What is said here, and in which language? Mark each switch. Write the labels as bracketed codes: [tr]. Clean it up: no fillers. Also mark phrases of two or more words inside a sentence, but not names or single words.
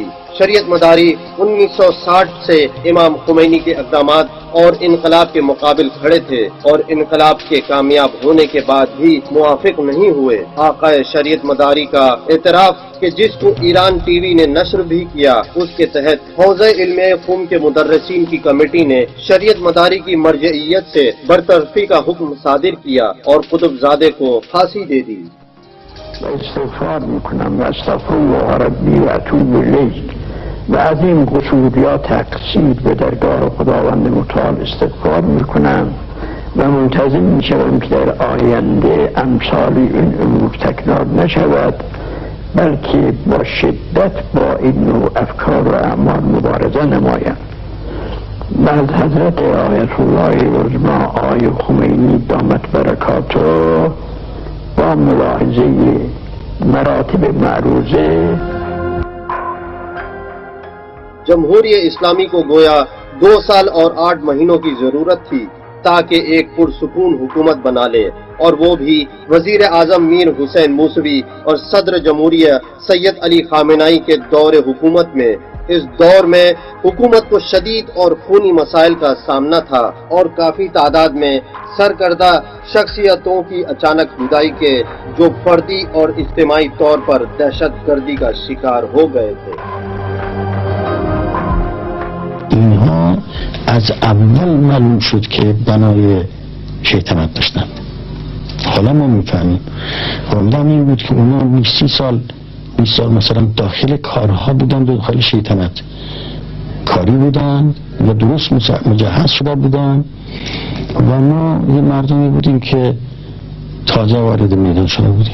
[ur] شریعت مداری 1960 سے امام خمینی کے اقدامات اور انقلاب کے مقابل کھڑے تھے اور انقلاب کے کامیاب ہونے کے بعد بھی موافق نہیں ہوئے. آقائے شریعت مداری کا اعتراف کہ جس کو ایران ٹی وی نے نشر بھی کیا، اس کے تحت حوزہ علمیہ قم کے مدرسین کی کمیٹی نے شریعت مداری کی مرجعیت سے برطرفی کا حکم صادر کیا اور قطب زادہ کو پھانسی دے دی. [fa] استغفار میکنم و [ar] استغفر الله ربی و اتوب الیه [fa] و از این قصور یا تقصیر به درگاه خداوند متعال استغفار میکنم و منتظر میشوم که در آینده امثال این امور تکرار نشود، بلکه با شدت با این نوع افکار و اعمال مبارزه نمایم. و از حضرت آیت الله عظما آقای خمینی دامت برکاته با ملاحظه مراتب معروضه [ur] جمہوریہ اسلامی کو گویا 2 سال اور 8 مہینوں کی ضرورت تھی تاکہ ایک پرسکون حکومت بنا لے، اور وہ بھی وزیر اعظم میر حسین موسوی اور صدر جمہوریہ سید علی خامنہئی کے دور حکومت میں۔ اس دور میں حکومت کو شدید اور خونی مسائل کا سامنا تھا اور کافی تعداد میں سرکردہ شخصیتوں کی اچانک جدائی کے جو فردی اور اجتماعی طور پر دہشت گردی کا شکار ہو گئے تھے۔ [fa] اینها از اول معلوم شد که بنای شیطنت داشتن. حالا ما میفهمیم. حالا این بود که اونا 20 سال مثلا داخل کارها بودن، داخل شیطنت کاری بودن و درست مجهز شده بودن و ما یه مردمی بودیم که تازه وارد میدان شده بودیم.